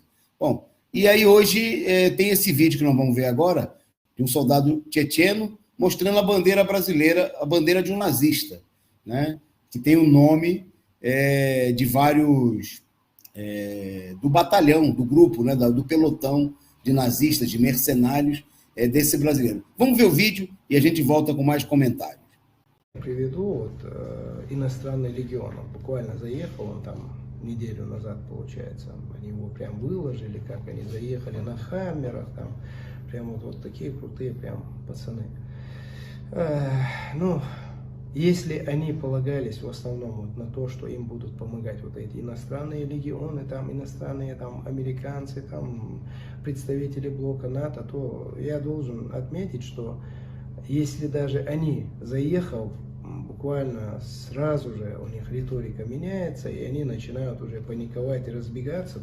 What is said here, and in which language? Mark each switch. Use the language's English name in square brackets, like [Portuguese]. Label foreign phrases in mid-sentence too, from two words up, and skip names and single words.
[Portuguese] Bom, e aí hoje tem esse vídeo que nós vamos ver agora, de um soldado tchetcheno mostrando a bandeira brasileira, a bandeira de um nazista, né, que tem o nome de vários... do batalhão, do grupo, né, do pelotão de nazistas, de mercenários desse brasileiro. Vamos ver o vídeo e a gente volta com mais comentários. [Russian] Приведу иностранный легион. Он буквально заехал, он там неделю назад, получается, они его прям выложили, как они заехали на хаммерах, там прям вот такие крутые прям пацаны. Ну, если они полагались в основном вот на то, что им будут помогать вот эти иностранные легионы, там иностранные там американцы, там представители блока НАТО, то я должен отметить, что если даже они, заехав, буквально сразу же у них риторика меняется, и они начинают уже паниковать и разбегаться.